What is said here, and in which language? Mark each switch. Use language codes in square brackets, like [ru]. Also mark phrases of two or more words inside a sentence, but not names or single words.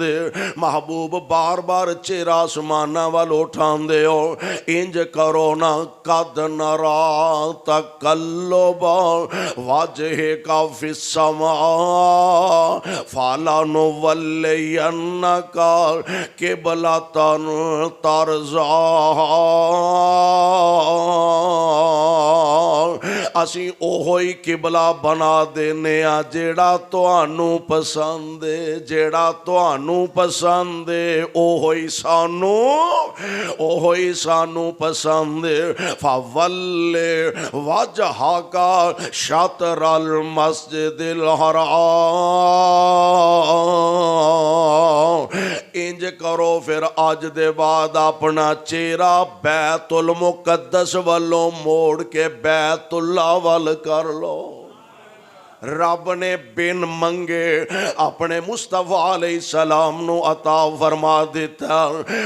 [pa] محبوب بار بار چہرہ آسمانہ وال اٹھاندے ہو، انج کرو نا، [ar] قد نرا تقلب وجهك في السماء فلنولينك قبلة ترضاها۔ [pa] اسی اوہی قبلہ بنا دینے آ جیڑا تانوں پسند، جیڑا تانوں پسند، اوہی سانوں پسند۔ [ar] فول وجهك شطر المسجد الحرام۔ [pa] انج کرو پھر آج دے بعد اپنا چہرہ بیت المقدس والوں موڑ کے بیت اللہ وال کر لو۔ رب نے بن منگے اپنے مصطفیٰ علیہ السلام نو عطا فرما دیتا۔